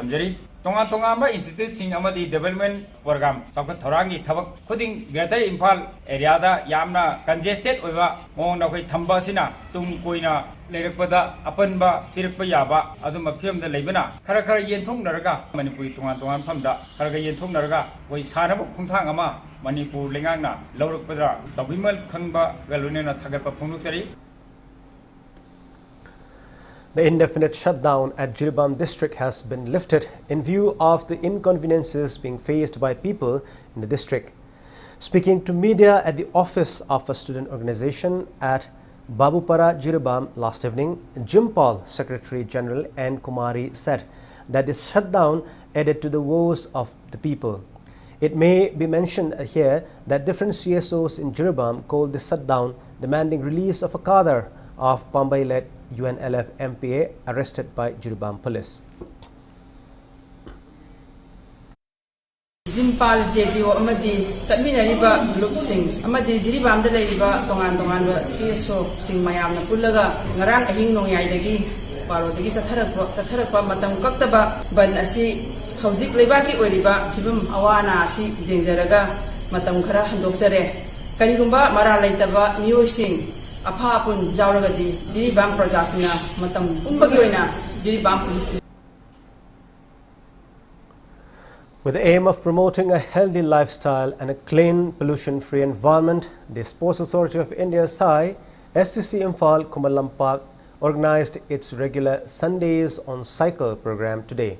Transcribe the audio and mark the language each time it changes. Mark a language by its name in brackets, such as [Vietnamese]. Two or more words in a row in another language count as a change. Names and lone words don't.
[Manipuri] thamjari tonga tonga ba institute sing amadi [English] development program [Manipuri] chawkat thorangi thabak khuding [English] greater Imphal area [Manipuri] da yamna congested oiba mong na koi thamba sina tung koina lerakpada apanba pirakpa yaba aduma phim da leibana khara khara yenthong naraga Manipur tonga tonga phamda khara ga yenthong naraga koi sanaba khungthang ama Manipur lengangna lawrakpada tabimal khangba galunena thagatpa phongnuksari. [English] The indefinite shutdown at Jiribam district has been lifted in view of the inconveniences being faced by people in the district. Speaking to media at the office of a student organization at Babupara, Jiribam last evening, Jimpal Secretary General N. Kumari said that this shutdown added to the woes of the people. It may be mentioned here that different CSOs in Jiribam called the shutdown demanding release of a cadre of Pambai-led UNLF MPA arrested by Jiribam police. [Manipuri] Jimpal JDO amadi satminariba lupsing amadi Jiribam da leiba tongan ba CSO sing mayam na pullaga ngarang ahing nongyai paro dagi satharakpa matam kaktaba ban asi hauzik leibaki oiriba phibum awana asi jengjaraga matam khara handokjare kanigumba mara leitaba miyosing apapun jawragadi Jiribam projasina matam umbagi oina Jiribam police. [English] With the aim of promoting a healthy lifestyle and a clean, pollution-free environment, the Sports Authority of India SAI, STC Imphal Kumalampak organized its regular Sundays on Cycle program today.